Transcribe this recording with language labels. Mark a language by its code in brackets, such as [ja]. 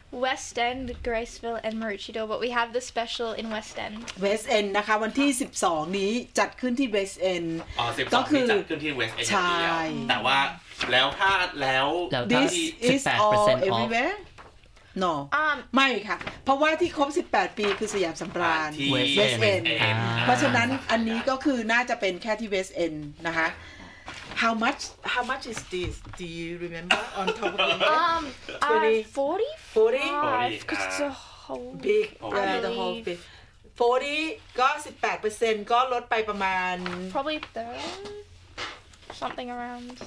[en] West End Graceville and Maroochydore but we have the special in West End [th] West End นะคะวันที่12นี้จัดขึ้นที่ West End ก็คือจัดขึ้นที่ West End แต่ว่าแล้วถ้าแล้ว [en] This is all everywhere [th] No ไม่ค่ะเพราะว่าที่ครบ18ปีคือสยามสำราญ ที่ West End เพราะฉะนั้นอันนี้ก็คือน่าจะเป็นแค่ที่ West End นะคะ [en] How much is this do you remember on top of the head 40 cuz it's a whole big yeah the whole big 40 [th] ก็ 18% ก็ลดไปประมาณ [en] probably 30something around